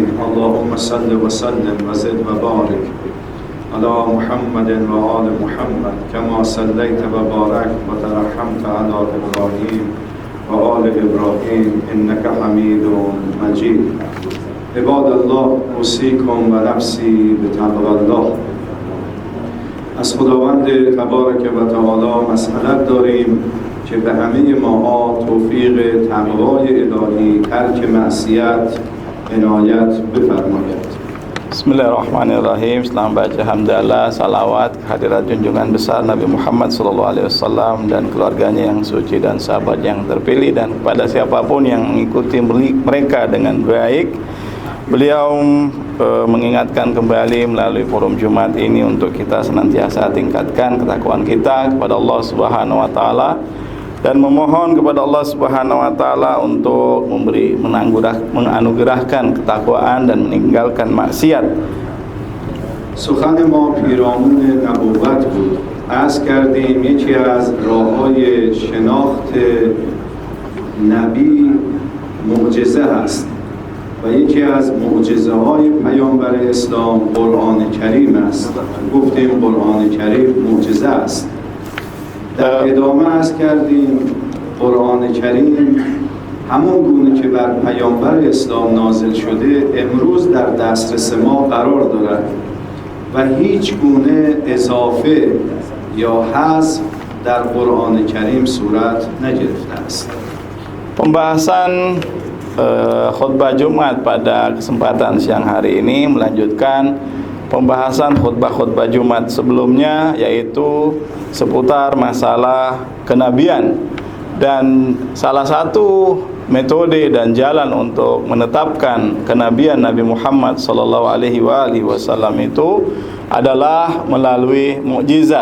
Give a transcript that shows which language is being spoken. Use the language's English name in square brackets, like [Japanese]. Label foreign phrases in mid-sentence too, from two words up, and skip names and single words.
[Arabic] اللهم صل وسلم وزد وبارك على محمد وآل محمد كما صليت وباركت وترحمت على إبراهيم وآل إبراهيم إنك حميد مجيد. عباد الله، اوصیکم و نفسی بتقوی الله. [Persian] از خداوند تبارک و تعالی مسئلت داریم که به همه ما توفیق تقوای الهی، ترک معصیت عنایت بفرماید. [Indonesian] Bismillahirrahmanirrahim. Selamat baca hamdalah, salawat, kehadirat junjungan besar Nabi Muhammad SAW dan keluarganya yang suci dan sahabat yang terpilih, dan kepada siapapun yang mengikuti mereka dengan baik. Beliau mengingatkan kembali melalui forum Jumat ini untuk kita senantiasa tingkatkan ketakwaan kita kepada Allah [Arabic] سبحانه وتعالى [Indonesian] dan memohon kepada Allah [Arabic] سبحانه وتعالى [Indonesian] untuk menganugerahkan ketakwaan dan meninggalkan maksiat. [Persian] سخن ما پیرامون نبوت بود. عرض کردیم یکی از راه‌های شناخت نبی معجزه است و یکی از معجزه های پیامبر اسلام قرآن کریم است. گفتیم قرآن کریم معجزه است. در ادامه عرض کردیم قرآن کریم همون گونه که بر پیامبر اسلام نازل شده امروز در دسترس ما قرار دارد و هیچ گونه اضافه یا حذف در قرآن کریم صورت نگرفته است. [Indonesian] Pembahasan khutbah Jumat pada kesempatan siang hari ini melanjutkan pembahasan khutbah-khutbah Jumat sebelumnya, yaitu seputar masalah kenabian. Dan salah satu metode dan jalan untuk menetapkan kenabian Nabi Muhammad SAW itu adalah melalui mukjizat.